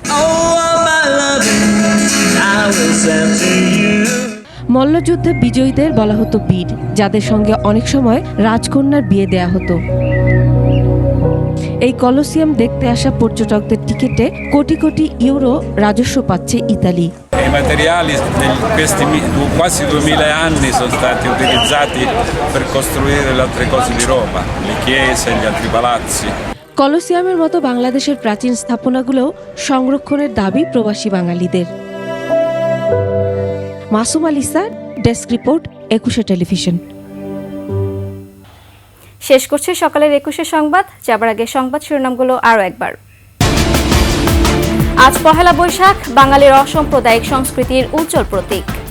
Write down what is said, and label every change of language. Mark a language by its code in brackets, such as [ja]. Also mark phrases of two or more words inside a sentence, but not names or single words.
[bn] মল্লযুদ্ধে বিজয়ীদের বলা হতো বীর, যাদের সঙ্গে অনেক সময় রাজকন্যার বিয়ে দেয়া হতো। এই কলোসিয়াম দেখতে আসা পর্যটকদের টিকিটে কোটি কোটি ইউরো রাজস্ব পাচ্ছে ইতালি। [it] I materiali di questi quasi 2000 anni sono stati utilizzati per costruire le altre cose di Roma, le chiese, gli altri palazzi. [bn] কলোসিয়ামের মতো বাংলাদেশের প্রাচীন স্থাপনাগুলোও সংরক্ষণের দাবি প্রবাসী বাঙালিদের। মাসুম আলিসা, ডেস্ক রিপোর্ট, একুশে টেলিভিশন। শেষ করছি সকালের 21 সংবাদ। যাবার আগে সংবাদ শিরোনামগুলো আরও একবার। আজ পহেলা বৈশাখ, বাঙালির অসাম্প্রদায়িক সংস্কৃতির উজ্জ্বল প্রতীক।